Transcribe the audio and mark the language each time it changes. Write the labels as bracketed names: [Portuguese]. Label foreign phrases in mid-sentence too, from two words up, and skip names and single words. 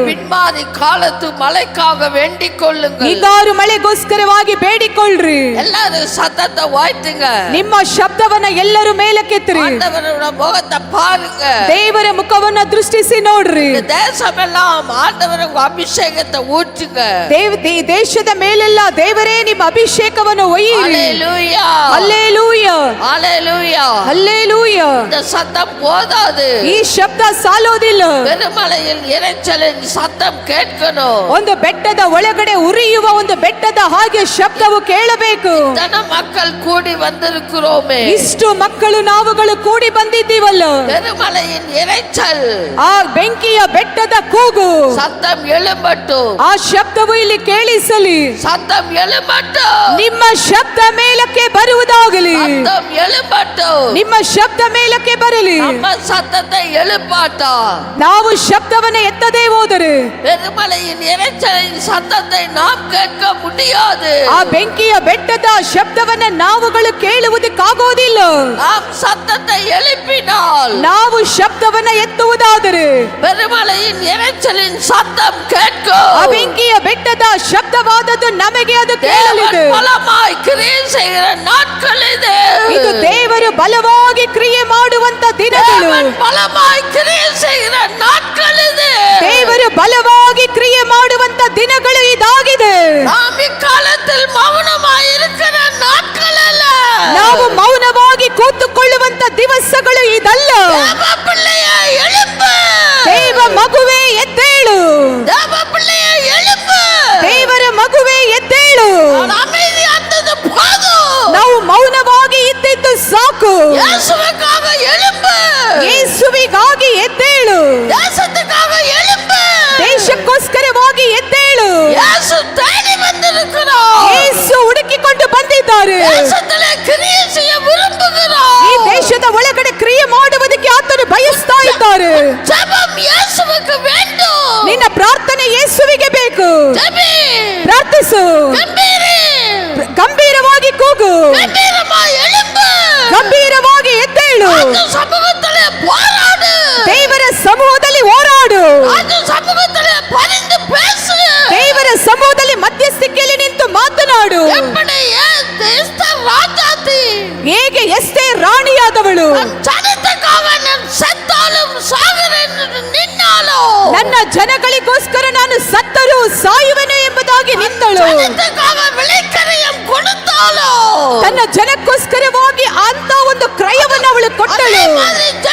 [Tamil] பின்மாரி காலத்து மழைக்காக வேண்டிக் கொள்ளுங்கள். [Kannada] ಹಿಂಗಾರು ಮಳೆಗೋಸ್ಕರವಾಗಿ ಬೇಡಿಕೊಳ್ಳ್ರಿ. [Tamil] எல்லாரும் சத்தத்தை வாய்த்துங்க. [Kannada] ನಿಮ್ಮ ಶಬ್ದವನ್ನ ಎಲ್ಲರೂ ಮೇಲಕ್ಕೆತ್ತಿರಿ. [Tamil] ஆண்டவரோட முகத்தை பாருங்க. [Kannada] ದೇವರ ಮುಖವನ್ನ ದೃಷ್ಟಿಸಿ ನೋಡ್ರಿ. [Tamil] இந்த தேசமெல்லாம் ஆண்டவருக்கு அபிஷேகத்தை ஊற்றுங்க. [Kannada] ದೇಶದ ಮೇಲೆಲ್ಲ ದೇವರೇ ನಿಮ್ಮ ಅಭಿಷೇಕವನ್ನು ಒಯ್ಯಿರಿ. [Tamil] ஹalleluya [Kannada] ಹಲ್ಲೆಲೂಯಾ [Tamil] ஹalleluya. [Kannada] ಹಲ್ಲೆಲೂಯಾ. [Tamil] இந்த சத்தம் போதாது. [Kannada] ಈ ಶಬ್ದ ಸಾಲೋದಿಲ್ಲ. [Tamil] பெருமலையில் இரைச்சலின் சத்தம் கேட்கணும். [Kannada] ಒಂದು ಬೆಟ್ಟದ ಒಳಗಡೆ ಉರಿಯುವ ಒಂದು ಬೆಟ್ಟದ ಹಾಗೆ ಶಬ್ದವು ಕೇಳಬೇಕು. [Tamil] தன மக்கள் கூடி வந்திருக்கிறோமே. [Kannada] ಇಷ್ಟು ಮಕ್ಕಳು ನಾವುಗಳು ಕೂಡಿ ಬಂದಿದ್ದೀವಲ್ಲ. [Tamil] பெருமலையின் இரைச்சல், [Kannada] ಆ ಬೆಂಕಿಯ ಬೆಟ್ಟದ ಕೂಗು, [Tamil] சத்தம் எழும்பட்டும். [Kannada] ಆ ಶಬ್ದವು ಇಲ್ಲಿ ಕೇಳಿಸಲಿ. [Tamil] சத்தம் எழும்பட்டும். [Kannada] ನಿಮ್ಮ ಶಬ್ದ ಮೇಲಕ್ಕೆ ಬರುವುದಾಗಲಿ. [Tamil] சத்தம் எழும்பட்டும். [Kannada] ನಿಮ್ಮ ಶಬ್ದ ಮೇಲಕ್ಕೆ ಬರಲಿ. [Tamil] நம்ம சத்தத்தை எழுப்பாட்டா. [Kannada] ನಾವು ಶಬ್ದವನ್ನು ಎತ್ತದೇ ಹೋದರೆ [Tamil] பெருமலையின் இரைச்சலின் சத்தத்தை நாம் கேட்க முடியாது. [Kannada] ಆ ಬೆಂಕಿಯ ಬೆಟ್ಟದ ಶಬ್ದವನ್ನ ನಾವುಗಳು ಕೇಳುವುದಕ್ಕಾಗೋದಿಲ್ಲ. [Tamil] நாம் சத்தத்தை எழுப்பினால் [Kannada] ನಾವು ಶಬ್ದವನ್ನ ಎತ್ತುವುದಾದರೆ [Tamil] பெருமலையின் இரைச்சலின் சத்தம் கேட்கும். [Kannada] ಆ ಬೆಂಕಿಯ ಬೆಟ್ಟದ ಶಬ್ದವಾದದ್ದು ನಮಗೆ ಅದು ಕೇಳಲಿದೆ. [Tamil] தேவன் பலமாய் கிரியை செய்கிற நாட்கள் இது. [Kannada] ಇದು ದೇವರು ಬಲವಾಗಿ ಕ್ರಿಯೆ ಮಾಡುವಂತ ದಿನಗಳು. [Tamil] தேவன் பலமாய் கிரியை செய்கிற நாட்கள் இது. [Kannada] ದೇವರು ಬಲವಾಗಿ ಕ್ರಿಯೆ ಮಾಡುವಂತ ದಿನಗಳು ಇದಾಗಿದೆ. [Tamil] நாம் இக்காலத்தில் மௌனமாய் இருக்கிற நாட்கள் அல்ல. [Kannada] ನಾವು ಮೌನವಾಗಿ ಕೂತುಕೊಳ್ಳುವಂತ ದಿವಸಗಳು ಇದಲ್ಲ. [Tamil] தேவ பிள்ளையே எழும்பு. [Kannada] ದೇವ ಮಗುವೆ ಎದ್ದೇಳು. [Tamil] தேவ பிள்ளையே எழும்பு. [Kannada] ದೇವರ ಮಗುವೆ ಎದ್ದೇಳು. [Tamil] நான் அமைதியானது போதும். [Kannada] ನಾವು ಮೌನವಾಗಿ ಇದ್ದಿದ್ದು ಸಾಕು. [Tamil] இயேசுவுக்காக எழும்பு. [Kannada] ಯೇಸುವಿಗಾಗಿ ಎದ್ದೇಳು. [Tamil] தேசத்துக்காக எழும்பு. [Kannada] ದೇಶಕ್ಕೋಸ್ಕರವಾಗಿ ಎದ್ದೇಳು. [Tamil] இயேசு தேடி வந்திருக்கிறார். [Kannada] ಯೇಸು ಹುಡುಕಿಕೊಂಡು ಬಂದಿದ್ದಾರೆ. [Tamil] தேசத்திலே கிரியை செய்ய விரும்புகிறார். [Kannada] ಈ ದೇಶದ ಒಳಗಡೆ ಕ್ರಿಯೆ ಮಾಡುವುದಕ್ಕೆ ಆತನು ಬಯಸ್ತಾ ಇದ್ದಾರೆ. [Tamil] ஜெபம் இயேசுவுக்கு வேண்டும். [Kannada] ನಿನ್ನ ಪ್ರಾರ್ಥನೆ ಯೇಸುವಿಗೆ ಬೇಕು. [Tamil] ஜெபி. [Kannada] ಪ್ರಾರ್ಥಿಸು. [Tamil] கம்பீரி. [Kannada] ಗಂಭೀರವಾಗಿ ಕೂಗು. [Tamil] கம்பீரமாய் எழும்பு. [Kannada] ಗಂಭೀರವಾಗಿ ಎದ್ದೇಳು. [Tamil] அந்த சமூகத்திலே போராடு. [Kannada] ದೇವರ ಸಮೂಹದಲ್ಲಿ ಹೋರಾಡು. [Tamil] அந்த சமூகத்திலே பரிந்து பேசு. [Kannada] ದೇವರ ಸಮೂಹದಲ್ಲಿ ಮಧ್ಯಸ್ಥಿಕೆಯಲ್ಲಿ ನಿಂತು ಮಾತನಾಡು. [Tamil] எப்படி எஸ்தர் ராஜாத்தி [Kannada] ಹೇಗೆ ಎಸ್ತೇರ್ ರಾಣಿಯಾದವಳು [Tamil] ஜனத்துக்காக நான் செத்தாலும் சாகிறேன் என்று நின்னாலோ, [Kannada] ನನ್ನ ಜನಗಳಿಗೋಸ್ಕರ ನಾನು ಸತ್ತರೂ ಸಾಯುವೆನು ಎಂಬುದಾಗಿ ನಿಂತಳು. [Tamil] ஜனத்துக்காக விலைக்கரையம் கொடுத்தாலோ, [Kannada] ತನ್ನ ಜನಕ್ಕೋಸ್ಕರವಾಗಿ ಅಂತ ಒಂದು ಕ್ರಯವನ್ನು ಅವಳು ಕೊಟ್ಟಳು. [Tamil] அதே மாதிரி